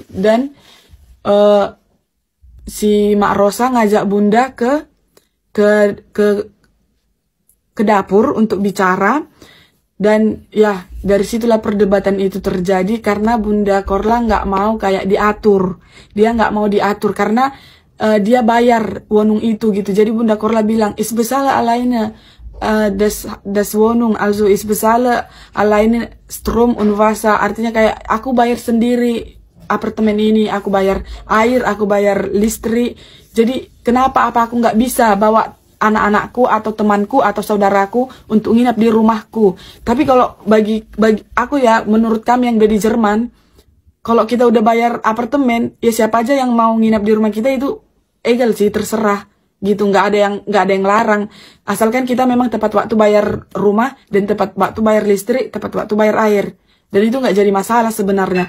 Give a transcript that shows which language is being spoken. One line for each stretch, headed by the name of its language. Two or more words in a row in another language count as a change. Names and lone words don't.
Indonesian: Dan si Mak Rosa ngajak Bunda ke dapur untuk bicara. Dan ya dari situlah perdebatan itu terjadi karena Bunda Korla nggak mau kayak diatur. Dia nggak mau diatur karena dia bayar wonung itu gitu. Jadi Bunda Korla bilang,
German: "Ich bezahle alleine das Wohnung, also ich bezahle alleine Strom und Wasser."
Indonesian: Artinya kayak aku bayar sendiri apartemen ini, aku bayar air, aku bayar listrik. Jadi kenapa aku nggak bisa bawa anak-anakku atau temanku atau saudaraku untuk nginap di rumahku? Tapi kalau bagi aku ya, menurut kami yang dari Jerman, kalau kita udah bayar apartemen, ya siapa aja yang mau nginap di rumah kita itu egal sih, terserah gitu, nggak ada yang larang, asalkan kita memang tepat waktu bayar rumah dan tepat waktu bayar listrik, tepat waktu bayar air, dan itu nggak jadi masalah sebenarnya.